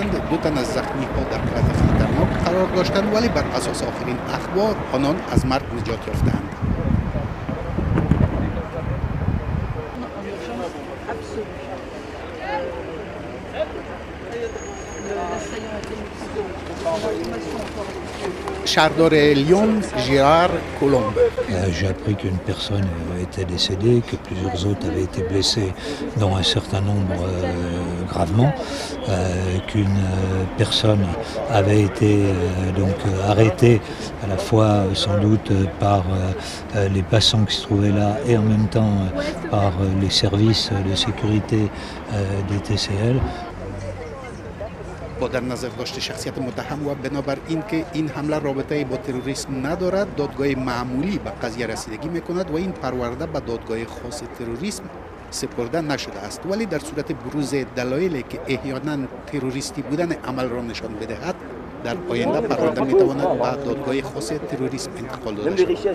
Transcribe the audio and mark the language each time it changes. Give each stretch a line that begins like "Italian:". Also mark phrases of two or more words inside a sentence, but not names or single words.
Persian: 2 تن از زخمی ها در حالت خطرناک قرار داشتند ولی بر اساس آخرین اخبار آنان از مرگ نجات یافتند. شهردار لیون ژیرار کولومب.
French: J'ai appris qu'une personne était décédée, que plusieurs autres avaient été blessés, dont un certain nombre gravement, qu'une personne avait été donc arrêtée à la fois sans doute par les passants qui se trouvaient là et en même temps par les services de sécurité des TCL.
Persian: با در نظر داشت شخصیت متهم و بنابر اینکه این حمله رابطه با تروریسم ندارد، دادگاه معمولی به قضیه رسیدگی میکند و این پرونده به دادگاه خاص تروریسم سپرده نشده است. ولی در صورت بروز دلایلی که احیانا تروریستی بودن عمل را نشان بدهد، در آینده پرونده میتواند به دادگاه خاص تروریسم انتقال داده شود.